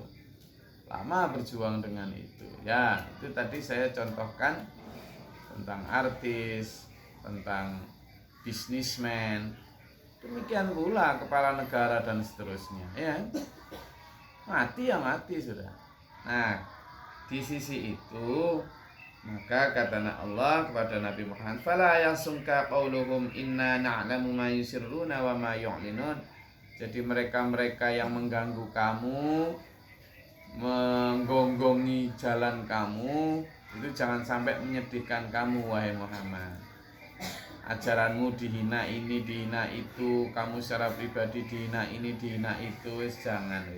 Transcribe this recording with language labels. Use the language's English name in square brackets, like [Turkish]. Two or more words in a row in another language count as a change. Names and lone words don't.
[Indonesian] Lama berjuang dengan itu. Ya, itu tadi saya contohkan tentang artis, tentang bisnismen. Demikian pula kepala negara dan seterusnya, ya. Mati ya mati sudah. Nah, di sisi itu maka kata Allah kepada Nabi Muhammad, [Arabic] "فلا يحزنك قولهم إنا نعلم ما يسرون وما يعلنون." [Indonesian] Jadi mereka-mereka yang mengganggu kamu, menggonggongi jalan kamu, itu jangan sampai menyedihkan kamu wahai Muhammad. Ajaranmu dihina ini, dihina itu, kamu secara pribadi dihina ini, dihina itu, jangan wis.